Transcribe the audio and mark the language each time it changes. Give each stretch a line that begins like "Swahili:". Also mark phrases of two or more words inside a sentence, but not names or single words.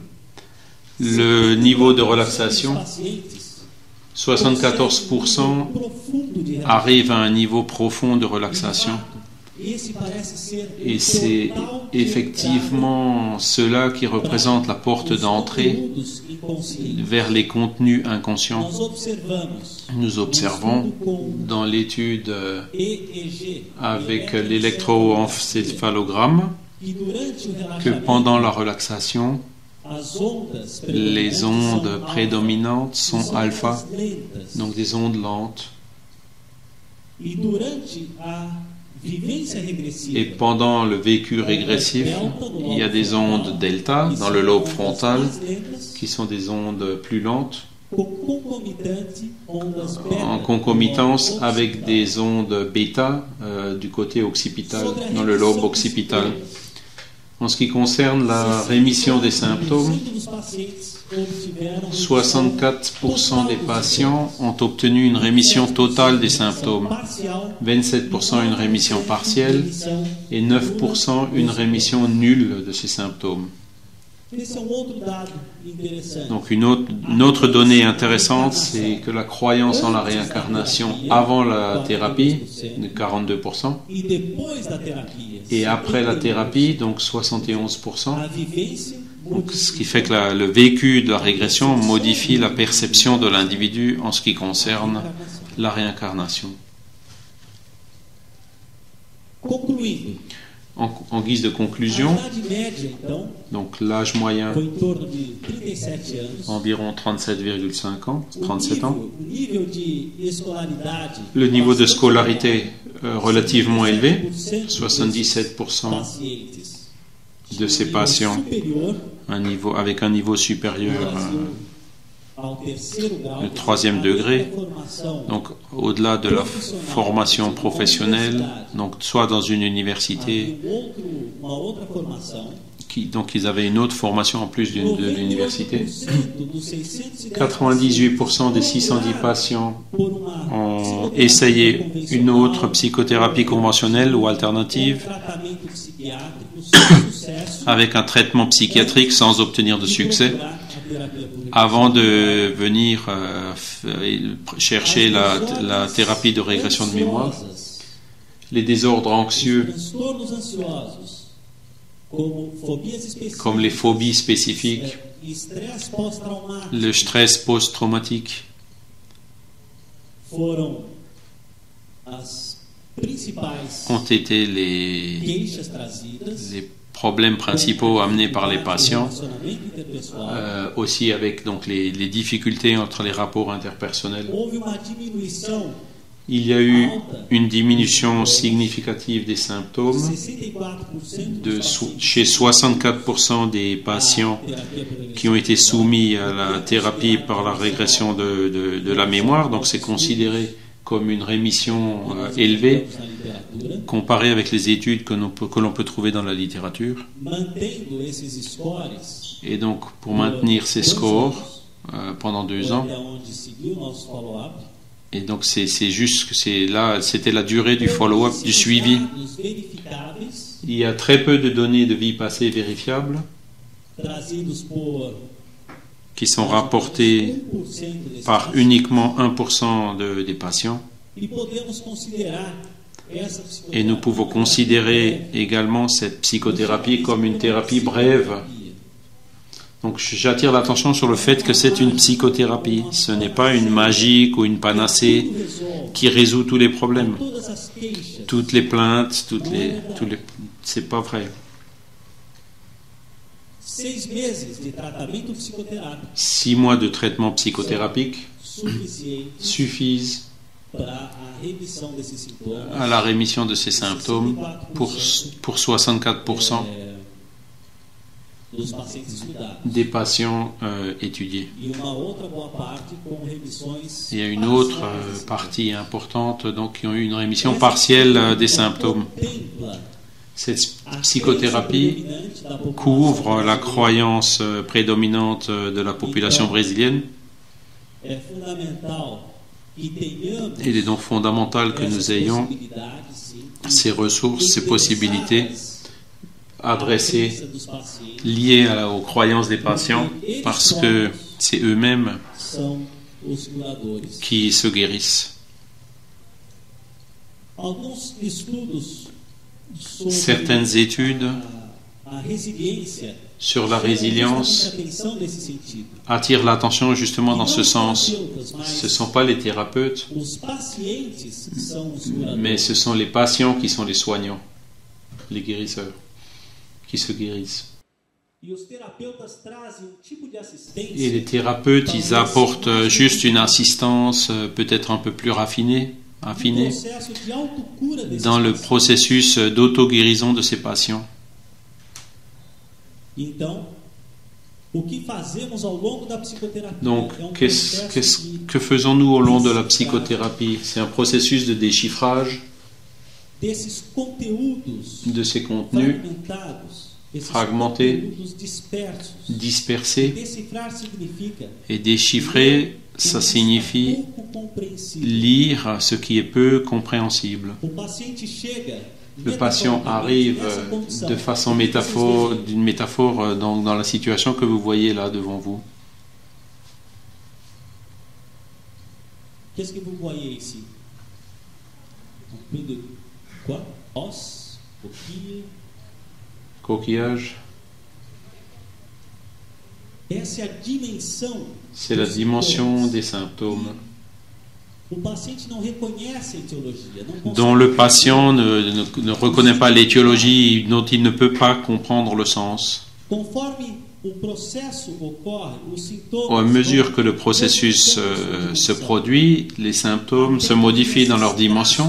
French: Le niveau de relaxation, 74% arrivent à un niveau profond de relaxation. Et c'est effectivement cela qui représente la porte d'entrée inconsciente. vers les contenus inconscients.
Portuguese: Nós observamos
French: Nous observons dans l'étude EEG avec l'électroencéphalogramme
Portuguese: que durante o que relaxamento
French: pendant la relaxation,
Portuguese: as ondas
French: les ondes
Portuguese: são
French: prédominantes sont
Portuguese: são alpha, ondas lentas.
French: donc des ondes lentes.
Portuguese: E durante a vivência regressiva,
French: Et pendant le vécu régressif, il y a des ondes delta dans le lobe frontal qui sont des ondes plus lentes
Portuguese: com concomitante ondas beta,
French: en concomitance avec des ondes bêta du côté occipital, dans le lobe occipital. En ce qui concerne la rémission des symptômes, 64% des patients ont obtenu une rémission totale des symptômes, 27% une rémission partielle et 9% une rémission nulle de ces symptômes.
Portuguese: Esse é outro dado interessante.
French: Donc une autre donnée intéressante, c'est que la croyance en la réincarnation avant la thérapie, de 42%,
Portuguese: E depois da terapia,
French: et après la thérapie, donc 71%.
Portuguese: a vivência
French: Donc, ce qui fait que le vécu de la régression modifie la perception de l'individu en ce qui concerne la réincarnation.
Portuguese: Concluindo,
French: En guise de
Portuguese: a
French: conclusion,
Portuguese: idade média, então,
French: donc l'âge moyen,
Portuguese: foi em torno de 37 anos.
French: environ 37,5 ans, 37 ans.
Portuguese: O nível de escolaridade
French: Le niveau de scolarité relativement élevé,
Portuguese: 77%
French: 77%
Portuguese: pacientes
French: de ces patients
Portuguese: superior
French: avec un niveau supérieur
Portuguese: ao terceiro grau
French: le troisième degré,
Portuguese: da formação
French: donc au-delà de la formation professionnelle, donc soit dans une université,
Portuguese: uma outra formação.
French: donc ils avaient une autre formation en plus de l'université.
Portuguese: 98% dos 610
French: 98% des 610 patients
Portuguese: por uma
French: ont essayé une autre psychothérapie conventionnelle ou alternative
Portuguese: tratamento psiquiátrico sem sucesso
French: avec un traitement psychiatrique sans obtenir de succès
Portuguese: procurar a terapia por
French: avant de venir chercher la thérapie de régression de mémoire.
Portuguese: ansiosas,
French: Les désordres anxieux
Portuguese: transtornos ansiosos, como fobias específicas,
French: comme les phobies spécifiques,
Portuguese: estresse pós-traumático,
French: le stress post-traumatique
Portuguese: foram as principais
French: ont été les
Portuguese: queixas trazidas.
French: les problèmes principaux amenés par les patients,
Portuguese: Relacionamento interpessoal.
French: aussi avec donc les difficultés entre les rapports interpersonnels.
Portuguese: Houve uma diminuição
French: Il y a eu une diminution significative des symptômes
Portuguese: 64%
French: chez 64% des patients qui ont été soumis à la thérapie par la régression de la mémoire. Donc c'est considéré comme une rémission élevée comparée avec les études que l'on peut trouver dans la littérature.
Portuguese: Mantendo esses scores,
French: Et donc pour maintenir ces scores pendant 2 ans,
Portuguese: até onde seguiu o nosso follow-up,
French: et donc c'est juste que c'était la durée du follow-up, du suivi.
Portuguese: dados verificáveis
French: Il y a très peu de données de vie passée vérifiables
Portuguese: trazidos por
French: qui sont rapportées
Portuguese: 1% desses
French: par uniquement 1% des patients.
Portuguese: E podemos considerar essa
French: Et nous pouvons considérer également cette psychothérapie comme une thérapie brève. Donc j'attire l'attention sur le fait que c'est une psychothérapie. Ce n'est pas une magique ou une panacée qui résout tous les problèmes.
Portuguese: todas as queixas,
French: Toutes les plaintes, c'est pas vrai.
Portuguese: 6 meses de tratamento psicoterápico
French: 6 mois de traitement psychothérapique
Portuguese: suficiente
French: suffisent
Portuguese: para a remissão desses sintomas.
French: à la rémission de ces symptômes pour 64%
Portuguese: Dos pacientes estudados.
French: des patients étudiés.
Portuguese: E uma outra boa parte com remissões.
French: Il y a une autre partie importante donc, qui ont eu une rémission partielle des symptômes.
Portuguese: Contempla
French: Cette
Portuguese: a
French: psychothérapie
Portuguese: crença dominante da população
French: couvre la croyance prédominante de la population brésilienne.
Portuguese: É fundamental que tenhamos
French: Il est donc fondamental que nous
Portuguese: essas
French: ayons
Portuguese: possibilidades, sim,
French: ces ressources, ces possibilités adressées,
Portuguese: crença dos pacientes
French: liées aux croyances des patients, parce que c'est eux-mêmes
Portuguese: são os curadores.
French: qui se guérissent.
Portuguese: Alguns estudos sobre
French: Certaines études
Portuguese: a resiliência
French: sur la
Portuguese: chama justamente a
French: résilience
Portuguese: atenção nesse sentido.
French: attire l'attention justement
Portuguese: E
French: dans
Portuguese: não
French: ce
Portuguese: os
French: sens.
Portuguese: terapeutas,
French: Ce ne
Portuguese: mas
French: sont pas les thérapeutes,
Portuguese: os pacientes são os curadores.
French: mais ce sont les patients qui sont les soignants, les guérisseurs, qui se guérissent.
Portuguese: E os terapeutas trazem um tipo de
French: Et
Portuguese: assistência
French: les thérapeutes, ils apportent juste une assistance peut-être un peu plus affinée
Portuguese: no processo de autocura desses
French: dans le
Portuguese: pacientes.
French: processus d'auto-guérison de ces patients.
Portuguese: Então, o que fazemos ao longo da psicoterapia
French: Donc,
Portuguese: é um processo de
French: que faisons-nous au long de la psychothérapie? C'est un processus de déchiffrage
Portuguese: desses conteúdos
French: de ces contenus
Portuguese: fragmentados, esses
French: fragmentés,
Portuguese: conteúdos dispersos.
French: dispersés.
Portuguese: Decifrar significa
French: Et déchiffrer, ça signifie
Portuguese: pouco compreensível.
French: lire ce qui est peu compréhensible.
Portuguese: O paciente chega
French: Le patient arrive de façon d'une métaphore dans la situation que vous voyez là devant vous. Qu'est-ce que vous voyez ici? Un peu de quoi? Os, coquille. Coquillage,
Portuguese: Essa é a dimensão.
French: c'est la
Portuguese: dos
French: dimension
Portuguese: sintomas.
French: des symptômes
Portuguese: O paciente não reconhece a etiologia, não consegue
French: dont le patient ne reconnaît pas l'étiologie, dont il ne peut pas comprendre le sens.
Portuguese: Conforme o processo ocorre, os sintomas
French: Au mesure que le processus se produit, les symptômes se modifient dans leur dimension